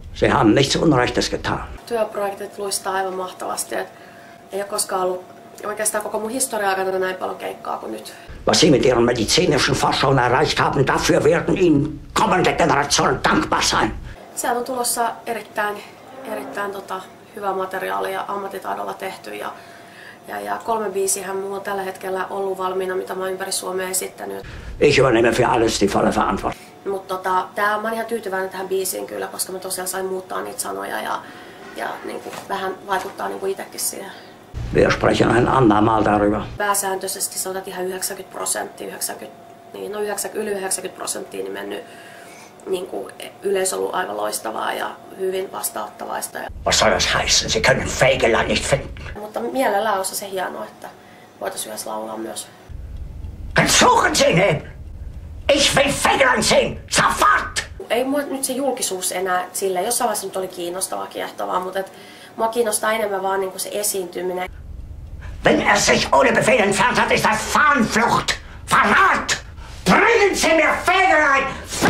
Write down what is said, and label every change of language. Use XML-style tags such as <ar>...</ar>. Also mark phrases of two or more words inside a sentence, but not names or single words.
<de>Sie haben nichts Unrechtes getan.</de> <fi>Työprojektit luistaa aivan mahtavasti. Ei ole koskaan ollut oikeastaan koko mun historian aikana näin paljon keikkaa kuin nyt.</fi> <de>Was Sie mit Ihren medizinischen Forschungen erreicht haben, dafür werden Ihnen kommende Generationen dankbar sein.</de> <fi>Sieltä on tulossa erittäin hyvää materiaalia ammattitaidolla tehty ja 3 biisihän mulla on tällä hetkellä ollut valmiina, mitä mä oon ympäri Suomea esittänyt.</fi> <de>Ich übernehme für alles die volle Verantwortung.</de> <fi>Mutta mä oon ihan tyytyväinen tähän biisiin kyllä, koska mä tosiaan sain muuttaa niitä sanoja ja niin kuin vähän vaikuttaa niin kuin itsekin siihen.</fi> <de>Wir sprechen ein andermal darüber.</de> <fi>Pääsääntöisesti sanotaan ihan 90%, yli 90% niin mennyt niin kuin yleisö on ollut aivan loistavaa ja hyvin vastaanottavaista.</fi> <de>Was soll das heißen? Sie können Fegelein nicht finden.</de> <fi>Mutta mielellään olisi se hienoa, että voitaisiin yhdessä laulaa myös.</fi> <de>Dann suchen Sie ihn! Ich will Fegelein sehen! Sofort!</de> <fi>Ei mua nyt se julkisuus enää sille, jossain vaiheessa nyt oli kiinnostavaa, kiehtovaa, mutta mua kiinnostaa enemmän vaan niin kuin se esiintyminen.</fi> <de>Wenn er sich ohne Befehl entfernt hat, ist das Fahnenflucht! Verrat! Bringen Sie mir Fegelein!</de>